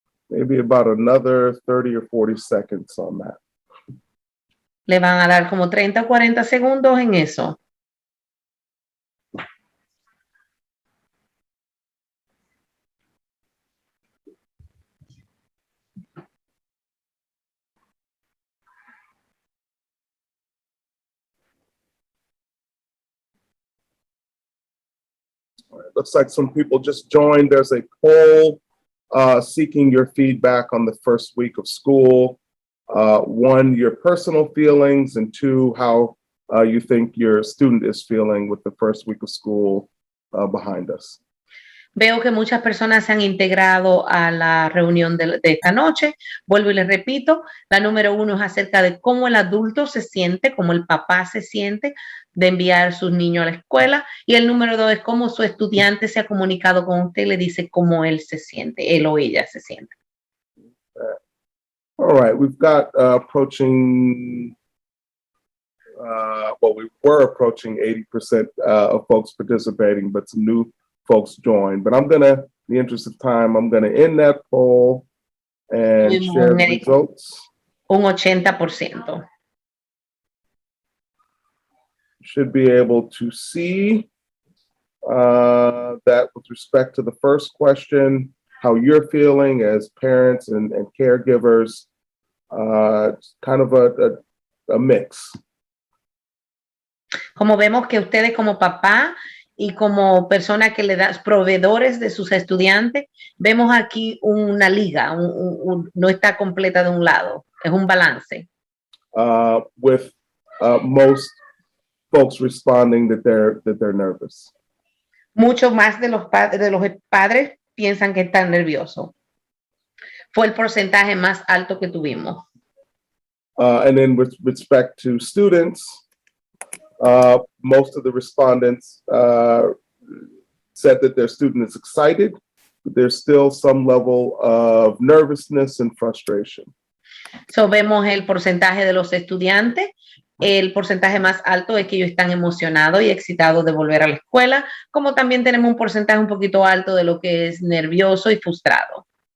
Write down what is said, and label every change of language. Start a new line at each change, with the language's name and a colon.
English: Maybe about another 30 or 40 seconds on that.
Spanish: Le van a dar como 30 o 40 segundos en eso.
English: Looks like some people just joined. There's a poll seeking your feedback on the first week of school. 1, your personal feelings, and 2, how you think your student is feeling with the first week of school behind us.
Spanish: Veo que muchas personas se han integrado a la reunión de esta noche. Vuelvo y les repito, la número 1 es acerca de cómo el adulto se siente, cómo el papá se siente de enviar a sus niños a la escuela. Y el número 2 es cómo su estudiante se ha comunicado con usted y le dice cómo él se siente, él o ella se siente.
English: All right, we've got approaching, we were approaching 80% of folks participating, but some new folks joined. But I'm gonna, in the interest of time, I'm gonna end that poll and share the results.
Spanish: Un 80%.
English: Should be able to see that with respect to the first question, how you're feeling as parents and caregivers, kind of a mix.
Spanish: Como vemos que ustedes como papá y como persona que le da proveedores de sus estudiantes, vemos aquí una liga, no está completa de un lado, es un balance.
English: With most folks responding that they're nervous.
Spanish: Mucho más de los padres piensan que están nerviosos. Fue el porcentaje más alto que tuvimos.
English: And then with respect to students, most of the respondents said that their student is excited, but there's still some level of nervousness and frustration.
Spanish: So, vemos el porcentaje de los estudiantes. El porcentaje más alto es que ellos están emocionados y excitados de volver a la escuela, como también tenemos un porcentaje un poquito alto de lo que es nervioso y frustrado.